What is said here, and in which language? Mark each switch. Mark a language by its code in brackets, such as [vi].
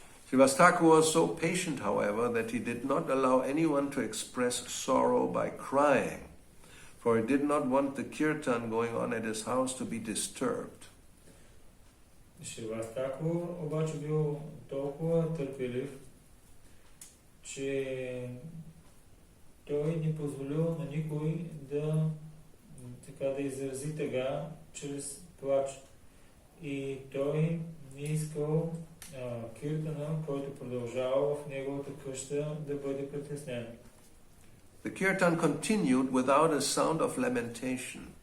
[en] Srivasa Thakura was so patient, however, that he did not allow anyone to express sorrow by crying, for he did not want the kirtan going on at his house to be disturbed. [bg] Сриваса Thakura обаче бил толкова търпелив, че той не позволил на никой да изрази тъга чрез плач. И той не искал киртана, който продължава в неговата къща, да бъде притеснен. [en] The kirtan continued without a sound of lamentation.